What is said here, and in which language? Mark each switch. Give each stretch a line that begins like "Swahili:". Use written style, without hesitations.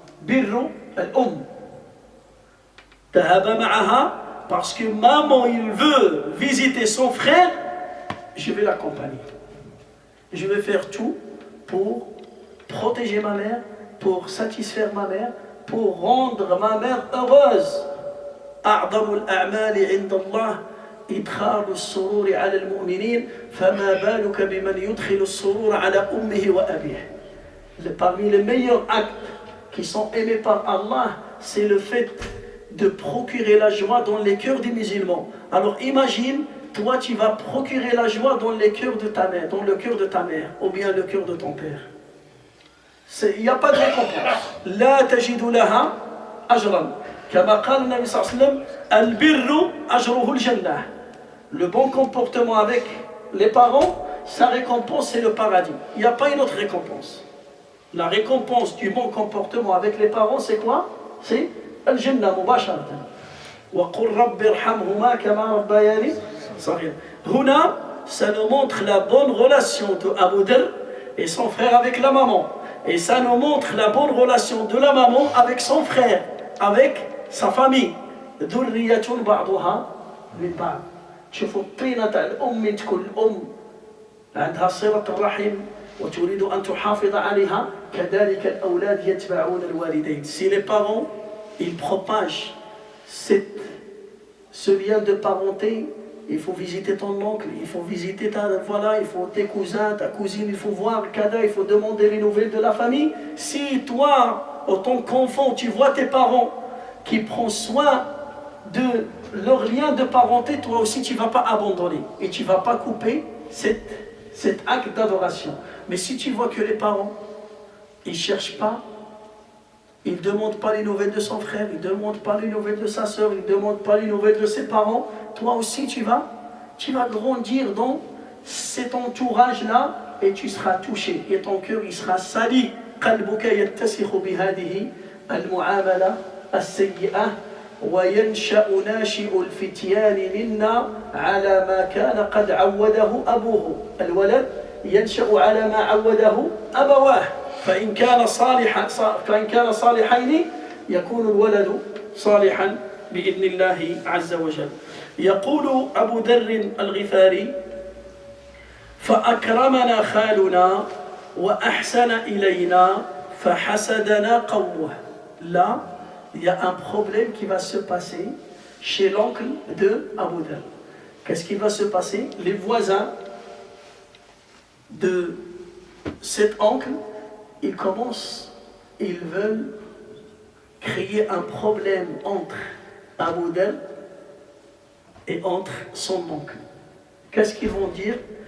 Arabic: Birru al-Umm. Tahaba ma'aha,
French: parce que maman, il veut visiter son frère, je vais l'accompagner. Je vais faire tout pour protéger ma mère, pour satisfaire ma mère, pour rendre ma mère heureuse.
Arabic: أعظم الأعمال عند الله إدخال السرور على المؤمنين فما بالك بمن يدخل السرور على أمه وأبيه.
French: Parmi les meilleurs actes qui sont aimés par Allah, c'est le fait de procurer la joie dans les cœurs des musulmans. Alors imagine, toi tu vas procurer la joie dans les cœurs de ta mère, dans le cœur de ta mère, ou bien le cœur de ton père. Il n'y a pas de récompense.
Arabic: لا تجد لها أجرا. كما قال النبي صلى الله عليه وسلم البر أجره الجنة.
French: Le bon comportement avec les parents, sa récompense c'est le paradis. Il n'y a pas une autre récompense. La récompense du bon comportement avec les parents, c'est quoi? C'est
Arabic: al-Jannah mubasharatan. وَقُلْ رَبِّ ارْحَمْهُمَا كَمَا رَبَّيَانِي صَغِيرًا.
French: Huna, ça nous montre la bonne relation de Abu Dhar et son frère avec la maman. Et ça nous montre la bonne relation de la maman avec son frère, avec sa famille.
Arabic: ذُرِّيَّةٌ بَعْضُهَا مِنْ بَعْضٍ. شوفوا الطينة الأم تكون الأم عندها صلة الرحم وتريد أن تحافظ عليها كذلك الأولاد يتبعون الوالدين.
French: Si les parents ils propagent ce lien de parenté, il faut visiter ton oncle, il faut visiter il faut tes cousins, ta cousine, il faut voir Kada, il faut demander les nouvelles de la famille. Si toi, en tant qu'enfant, tu vois tes parents qui prennent soin de leur lien de parenté, toi aussi tu ne vas pas abandonner et tu ne vas pas couper cet acte d'adoration. Mais si tu vois que les parents, ils ne cherchent pas, ils ne demandent pas les nouvelles de son frère, ils ne demandent pas les nouvelles de sa soeur, ils ne demandent pas les nouvelles de ses parents, toi aussi tu vas grandir dans cet entourage-là et tu seras touché et ton cœur il sera sali.
Arabic: قلبك يتسخ بهذه المعاملة السيئة وينشأ ناشئ الفتيان منا على ما كان قد عوده أبوه. الولد ينشأ على ما عوده أبواه فإن كان صالحين يكون الولد صالحا بإذن الله عز وجل. يقول أبو ذر الغفاري فأكرمنا خالنا وأحسن إلينا فحسدنا قومه.
French: Là, il y a un problème qui va se passer chez l'oncle de Abu Dharr. Qu'est-ce qui va se passer? Les voisins de cet oncle, ils veulent créer un problème entre Abu Dharr et entre son oncle. Qu'est-ce qu'ils vont dire?